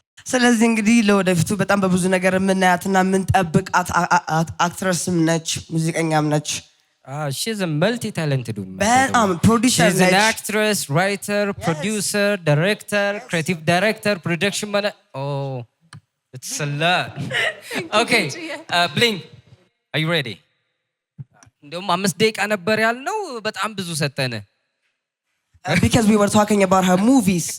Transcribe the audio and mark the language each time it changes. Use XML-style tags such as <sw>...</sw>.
<am>ስለዚህ እንግዲህ ለወደፊቱ በጣም በብዙ ነገር የምናያትና የምንጠብቃት አክትረስም ነች፣ ሙዚቀኛም ነች።</am> <en>She's a multi-talented woman.</en> <am>በጣም ፕሮዲውሰር ነች።</am> <en>She's an actress, writer, producer, director, creative director, production manager. Oh, it's a lot. Okay, Bling, are you ready?</en> <am>እንደውም 5 ደቂቃ ነበር ያልነው፣ በጣም ብዙ ሰጠነ.</am> <en>Because we were talking about her movies.</en>